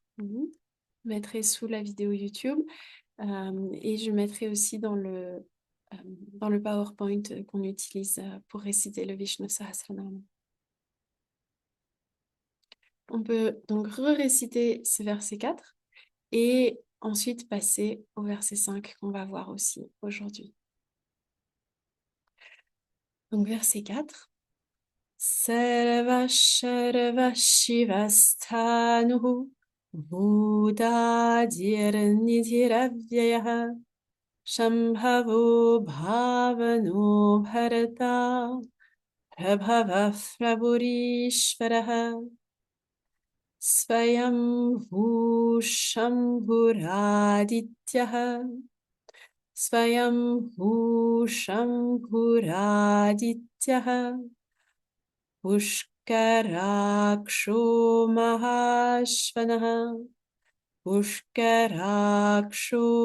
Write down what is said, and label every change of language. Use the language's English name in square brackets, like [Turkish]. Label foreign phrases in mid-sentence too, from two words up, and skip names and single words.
[French] Je mettrai sous la vidéo YouTube et je mettrai aussi dans le PowerPoint qu'on utilise pour réciter le Vishnu Sahasranama. On peut donc réciter ce verset 4 et ensuite passer au verset 5 qu'on va voir aussi aujourd'hui. Donc verset 4. [Sanskrit] सर्व शर्व शिवस्थाणुः बुद्धादिर् निधिरव्यय शम्भवो भावनो भरत प्रभव प्रभुरीश्वरः. स्वयम्भु शम्भुरादित्यः स्वयम्भु शम्भुरादित्यः पुष्कराक्षो महास्वनः पुष्कराक्षो